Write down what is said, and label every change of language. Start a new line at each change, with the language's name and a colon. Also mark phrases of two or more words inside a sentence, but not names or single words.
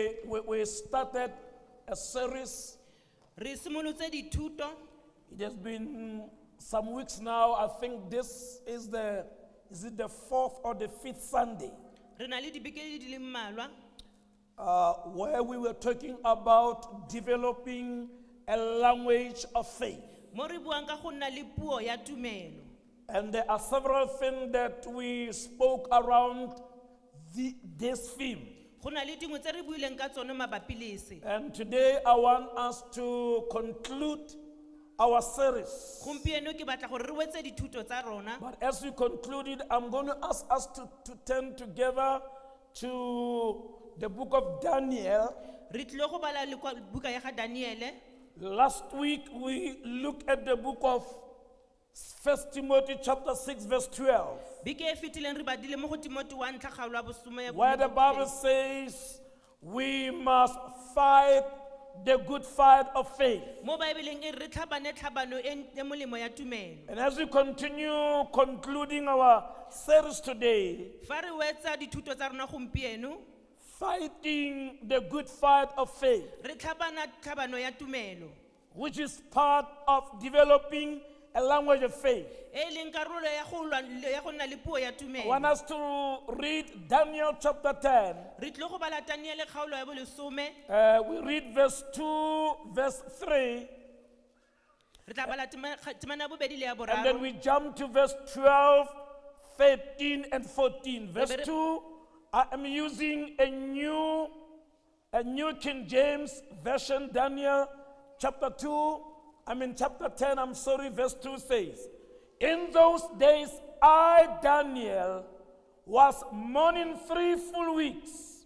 English: we started a series.
Tswana: Re simolotse dithuto
English: It has been some weeks now. I think this is it the fourth or the fifth Sunday,
Tswana: re na le dibeke di le mmalwa
English: where we were talking about developing a language of faith.
Tswana: mo re buang ka go nna le puo ya tumelo.
English: And there are several things that we spoke around this theme.
Tswana: Go na le dingwe tse re buileng ka tsone mabapi le se.
English: And today I want us to conclude our series.
Tswana: Gompieno ke batla gore re wetse dithuto tsa rona.
English: But as we conclude it, I'm going to ask us to turn together to the book of Daniel.
Tswana: Re tlile go bala le kwa buka ya ga Daniele.
English: Last week we looked at the book of 1 Timothy chapter 6 verse 12,
Tswana: Beke e fetileng re badile mo go Timoti 1 tlhagalo ya bosome ya
English: where the Bible
Tswana: bobedi.
English: says we must fight the good fight of faith.
Tswana: Mo Baebeleng e re tlhabane tlhabano e molemo ya tumelo.
English: And as we continue concluding our series today,
Tswana: Fa re wetsa dithuto tsa rona gompieno,
English: fighting the good fight of faith,
Tswana: re tlhabana tlhabano ya tumelo.
English: which is part of developing a language of faith.
Tswana: E leng karolo ya go nna le puo ya
English: I want
Tswana: tumelo.
English: us to read Daniel chapter 10.
Tswana: Re tlile go bala Daniele kgaolo ya bolesome.
English: We read verse 2, verse 3,
Tswana: Re tla bala temana ya bobedi le ya
English: and then
Tswana: boraro.
English: we jump to verse 12, 13, and 14. Verse 2, I am using a new King James version, Daniel chapter 10, verse 2 says, in those days I, Daniel, was mourning 3 full weeks.